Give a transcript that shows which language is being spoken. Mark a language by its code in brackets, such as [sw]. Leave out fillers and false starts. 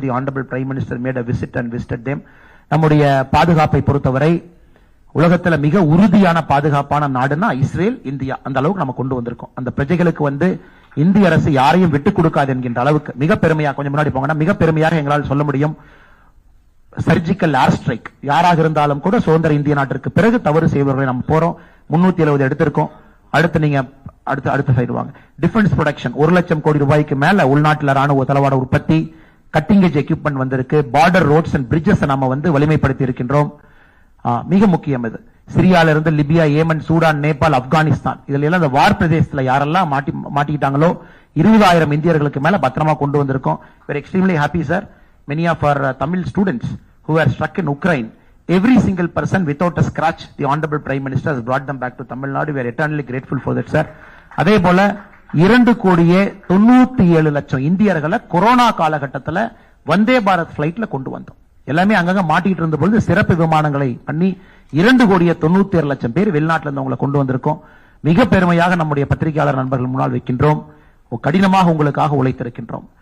[en] The Honorable Prime Minister made a visit and visited them. [ta] நம்முடைய பாதுகாப்பை பொறுத்தவரை உலகத்துல மிக உறுதியான பாதுகாப்பான நாடுனா இஸ்ரேல், இந்தியா. அந்த அளவுக்கு நம்ம கொண்டு வந்திருக்கோம். அந்த பிரஜைகளுக்கு இந்திய அரசு யாரையும் விட்டுக் கொடுக்காது என்கின்ற அளவுக்கு மிக பெருமையாக, கொஞ்சம் முன்னாடி போங்கன்னா மிக பெருமையாக எங்களால் சொல்ல முடியும். சர்ஜிக்கல் ஏர் ஸ்ட்ரைக் யாராக இருந்தாலும் கூட சுதந்திர இந்திய நாட்டிற்கு பிறகு தவறு செய்வர்களை நம்ம போறோம். 370 எடுத்திருக்கோம். அடுத்து நீங்க அடுத்த சைடு வாங்க. டிஃபென்ஸ் ப்ரொடக்ஷன் 1 லட்சம் கோடி ரூபாய்க்கு மேல உள்நாட்டில் ராணுவ தளவாட உற்பத்தி, கட்டிங் எட்ஜ் எக்யூப்மெண்ட் வந்திருக்கு. பார்டர் ரோட்ஸ் அண்ட் பிரிட்ஜஸ் நம்ம வலிமைப்படுத்தி இருக்கின்றோம். மிக முக்கியம் இது. சிரியால இருந்து Libya, Yemen, Sudan, Nepal, Afghanistan இதுல எல்லாம் இந்த வார் பிரதேசத்துல யாரெல்லாம் மாட்டிக்கிட்டாங்களோ 20,000 இந்தியர்களுக்கு மேல பத்திரமா கொண்டு வந்திருக்கோம். [en] We're extremely happy, sir. Many of our Tamil students who were struck in Ukraine, every single person without a scratch, the Honorable Prime Minister has brought them back to Tamil Nadu. We are eternally grateful for that, sir. [ta] அதே போல 2,97,00,000 இந்தியர்களை corona காலகட்டத்தில் வந்தே பாரத் பிளைட்ல கொண்டு வந்தோம். எல்லாமே அங்கங்க மாட்டிட்டு இருந்த பொழுது சிறப்பு விமானங்களை பண்ணி 2,97,00,000 பேர் வெளிநாட்டில இருந்து அவங்களை கொண்டு வந்திருக்கோம். மிக பெருமையாக நம்முடைய பத்திரிகையாளர் நண்பர்கள் முன்னால் வைக்கின்றோம். கடினமாக உங்களுக்காக உழைத்திருக்கின்றோம்.